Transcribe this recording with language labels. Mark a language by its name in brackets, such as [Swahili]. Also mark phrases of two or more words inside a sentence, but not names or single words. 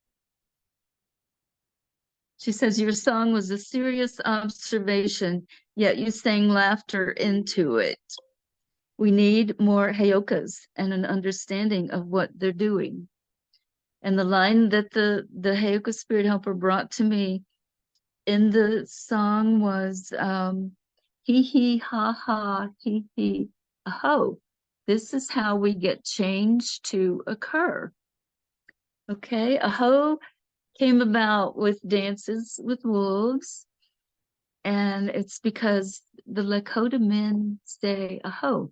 [English] She says, your song was a serious observation, yet you sang laughter into it. We need more Heyokas and an understanding of what they're doing. And the line that the Heyoka spirit helper brought to me in the song was hee hee ha ha hee hee aho. This is how we get change to occur. Okay, aho came about with dances with wolves. And it's because the Lakota men say aho.